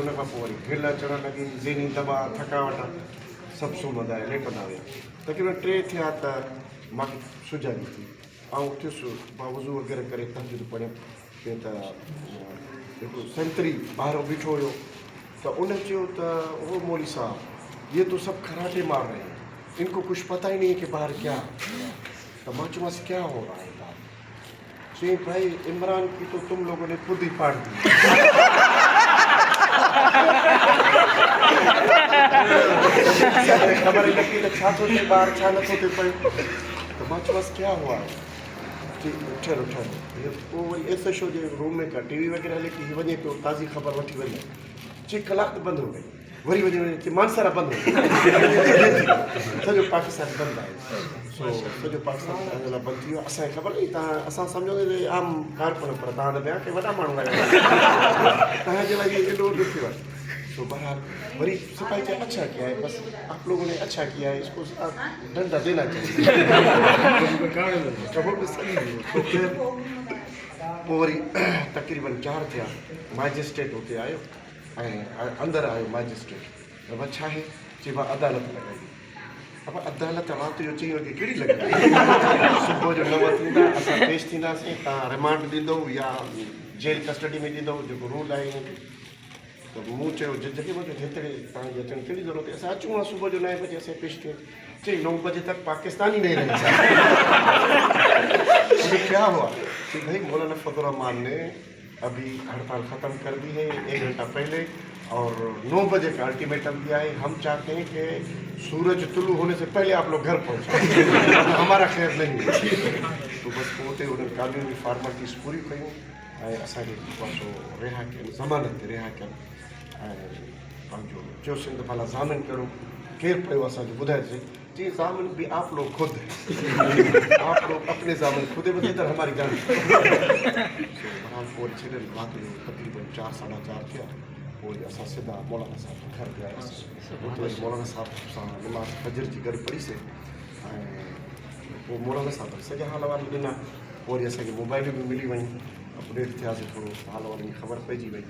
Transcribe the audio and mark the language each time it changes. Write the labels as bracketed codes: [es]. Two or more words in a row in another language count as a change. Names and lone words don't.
[sd] उन खां पोइ वरी ढिल अचणु लॻी, ज़हनी दॿा, थकावट, सभु सुम्हंदा लेटंदा हुया। तक़रीबन 3 थिया त मूंखे सुॼ आई थी, ऐं उथियुसि, मां वज़ू वग़ैरह करे तहजद पढ़ियो पियो त हिकिड़ो संतरी ॿाहिरो बीठो हुयो, त उन चयो त ओ मौली साहब, [ur] یہ تو سب خراٹے مار رہے ہیں، ان کو کچھ پتا ہی نہیں ہے کہ باہر کیا. तो [sd] मां चयोमांसि [ur] کیا ہو رہا ہے باہر؟ چئی بھائی عمران کی تو تم لوگوں نے خود ہی پھاڑ دی. خبر ہی لگی تو [sd] छा थो थिए ॿाहिरि, छा नथो थिए पियो। त मां चयोमांसि [ur] کیا ہوا ہے? [sd] उठल पोइ वरी एस जे रूम में का टीवी वग़ैरह हले थी, वञे पियो ताज़ी ख़बर वठी वञे। चई कलाकु बंदि [ur] ہو گئی, [sd] वरी वञी मानसरा बंदि [ur] ہو گئی, [sd] सॼो पाकिस्तान बंदि आहे। सॼो पाकिस्तान बंदि थी वियो। असांखे ख़बर न, तव्हां असां सम्झो आम कारकुन, पर तव्हां न ॿिया के वॾा माण्हू आहियो, तव्हांजे लाइ एॾो ॾुखियो थी वियो। [ur] تو بہرحال [sd] वरी सिपाही चए [ur] اچھا کیا ہے، بس آپ لوگوں نے اچھا کیا ہے، اس کو ڈنڈا دینا چاہیے. [sd] पोइ वरी तक़रीबन 4 थिया, मैजिस्ट्रेट हुते आयो ऐं अंदरि आयो मैजिस्ट्रेट। अब छा आहे? चई मां अदालत लॻाई। अब अदालत राति जो 4 वॻे कहिड़ी लॻाई? सुबुह जो 9 थींदा, असां पेश थींदासीं, तव्हां रिमांड ॾींदो या जेल कस्टडी में ॾींदो, जेको रूल आहे। त मूं चयो जज खे, जेतिरे तव्हांजी अचण कहिड़ी ज़रूरत आहे, असां अचूं हा सुबुह जो 9 बजे असां पेश थियूं। [ur] چئی 9 بجے تک پاکستان ہی نہیں رہے. کیا ہوا? کہ بھائی مولانا فضل رحمان نے ابھی ہڑتال ختم کر دی ہے 1 گھنٹہ پہلے، اور 9 بجے کا الٹی میٹم دیا ہے. ہم چاہتے ہیں کہ سورج طلوع ہونے سے پہلے آپ لوگ گھر پہنچے، ہمارا خیر نہیں. [sd] तो बस पोते उन्हें कानूनी फॉर्मेलिटीज़ पूरी कयूं ऐं असांखे रिहा कयनि, ज़मानत ते रिहा कयनि। ऐं पंहिंजो चयो सिंध भला ज़ामिन कहिड़ो केरु पियो असांखे ॿुधाइजे। [ur] جی ضامن بھی آپ لوگ خود ہیں، آپ لوگ اپنے ضامن خود بدلے ادھر ہماری گاڑی. [sd] पोइ छॾनि राति जो तक़रीबन 4-4:30 थिया। पोइ असां सिधा मौलाना साहब जे घर ते आयासीं। उते वरी मौलाना साहब सां नमाज़ फजर जी गॾु पढ़ीसीं ऐं पोइ मौलाना साहब सॼा हाल वाल ॾिना। पोइ वरी असांखे मोबाइलियूं बि मिली वयूं, अपडेट थियासीं, थोरो हाल वाल जी ख़बर पइजी वई।